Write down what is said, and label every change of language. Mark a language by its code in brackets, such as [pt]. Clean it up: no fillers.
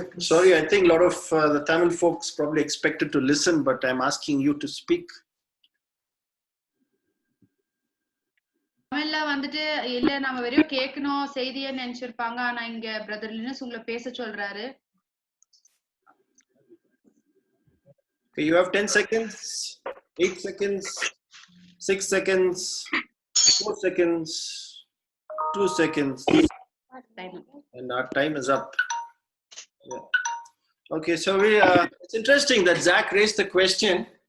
[en] Sorry, I think a lot of the Tamil folks probably expected to listen, but I'm asking you to speak. [ta] தமிழ்ல வந்துட்டு இல்ல நம்ம வெறும் கேட்கணும் செய்தியை நினைச்சிருப்பாங்க. ஆனா இங்க பிரதர் லினஸ் உங்களை பேச சொல்றாரு. [en] Okay, you have 10 seconds, 8 seconds, 6 seconds, 4 seconds, 2 seconds, and our time is up. Yeah. Okay, so it's interesting that Zach raised the question.